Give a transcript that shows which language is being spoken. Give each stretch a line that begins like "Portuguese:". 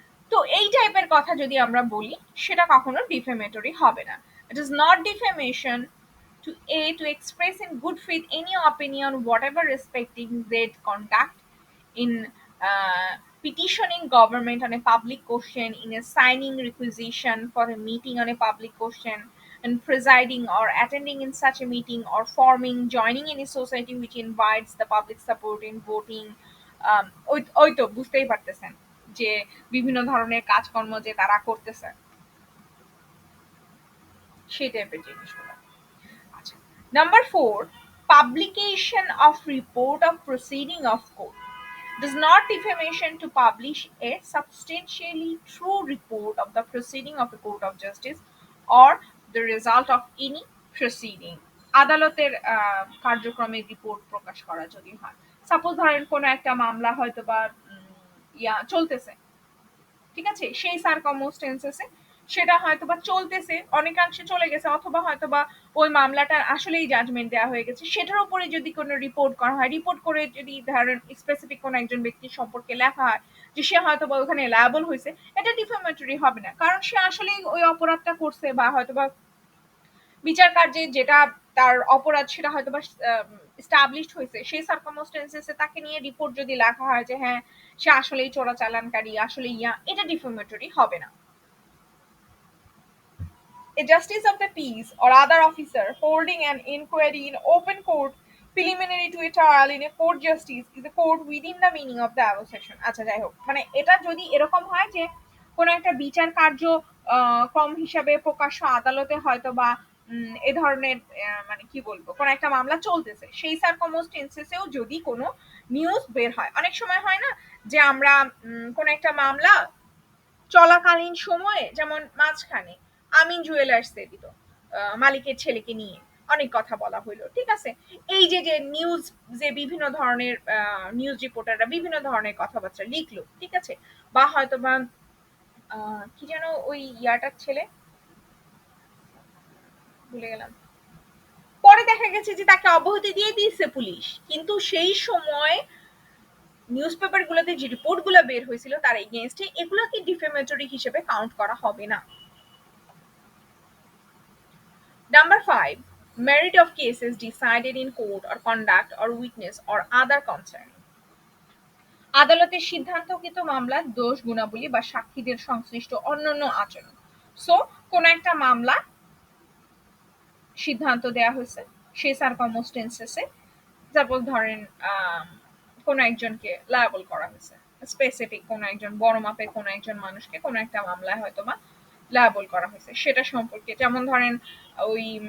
Bangla: তো এই টাইপের কথা যদি আমরা বলি সেটা কখনো ডিফেমেটরি হবে না।
English: it is not defamation to express in good faith any opinion whatever respecting their conduct in petitioning government on a public question, in a signing requisition for a meeting on a public question, and presiding or attending in such a meeting, or forming, joining any society which invites the public support in voting,
Bangla: ওই তো বুঝতেই পারতেছেন যে বিভিন্ন ধরনের কাজকর্ম যে তারা করতেছে সেই টাইপের জিনিসগুলো। আচ্ছা, number 4,
English: publication of report of proceeding of court. It is not defamation to publish a substantially true report of the proceeding of a court of justice or the result of any proceeding.
Bangla: আদালতের কার্যক্রমের report প্রকাশ করা যদি হয়, suppose ধরেন কোনো একটা মামলা হয়তো বা চলতেছে, ঠিক আছে, সেই সারকামস্টেন্সেসে সেটা হয়তো বা চলতেছে, অনেকাংশে চলে গেছে, অথবা হয়তো বা ওই মামলাটার আসলেই জাজমেন্ট দেওয়া হয়ে গেছে, সেটার উপরে যদি কোনো রিপোর্ট করা হয়, রিপোর্ট করে যদি ধরেন স্পেসিফিক কোনো একজন ব্যক্তির সম্পর্কে লেখা হয় যে সে হয়তো বা ওখানে লায়াবল হয়েছে, এটা ডিফেমেটরি হবে না, কারণ সে আসলেই ওই অপরাধটা করছে, বা হয়তো বা বিচার কার্যে যেটা তার অপরাধ সেটা হয়তো বা এস্টাবলিশড হয়েছে, সেই সারকামস্টেন্সেসে তাকে নিয়ে রিপোর্ট যদি লেখা হয় যে হ্যাঁ সে আসলেই চোরাচালানকারী, আসলে এটা ডিফেমেটরি হবে না।
English: A justice of the peace or other officer holding an inquiry in open court preliminary to a trial in a court justice is a court within the meaning of the above section.
Bangla: আচ্ছা যাই হোক, মানে এটা যদি এরকম হয় যে কোনো একটা বিচার কার্য ক্রম হিসাবে প্রকাশ্য আদালতে হয়তো বা এ ধরনের মানে কি বলবো কোনো একটা মামলা চলতেছে, সেই সারকামস্টেন্সেসেও যদি কোনো নিউজ বের হয়, অনেক সময় হয় না যে আমরা কোনো একটা মামলা চলাকালীন সময়ে, যেমন মাঝখানে আমিন জুয়েলার্সে দিল মালিকের ছেলেকে নিয়ে অনেক কথা বলা হইলো, ঠিক আছে, এই যে যে নিউজ যে বিভিন্ন ধরনের নিউজ রিপোর্টাররা বিভিন্ন ধরনের কথাবার্তা লিখলো, ঠিক আছে, বা হয়তো বা কি যেন ওই ইয়াটার ছেলে ভুলে গেলাম, পরে দেখা গেছে যে তাকে অব্যাহতি দিয়ে দিয়েছে পুলিশ, কিন্তু সেই সময় নিউজ পেপার গুলোতে যে রিপোর্ট গুলো বের হয়েছিল তার এগেইনস্টে, এগুলোকে ডিফেমেটরি হিসেবে কাউন্ট করা হবে না।
English: Number 5, merit of cases decided in court or conduct or witness or other concern.
Bangla: আদালতের সিদ্ধান্তকৃত মামলার দোষ গুণাবলী বা সাক্ষীদের সংশ্লিষ্ট অন্যান্য আচরণ। সো কোন একটা মামলা সিদ্ধান্ত দেয়া হয়েছে, সেই সার্কামস্টেন্সেসে সাপোজ ধরেন কোন একজনকে লায়াবল করা হয়েছে, স্পেসিফিক কোন একজন বড় মাপের কোন একজন মানুষকে কোন একটা মামলায় হয়তো বা লায়াবল করা হয়েছে, সেটা সম্পর্কে যেমন ধরেন ওই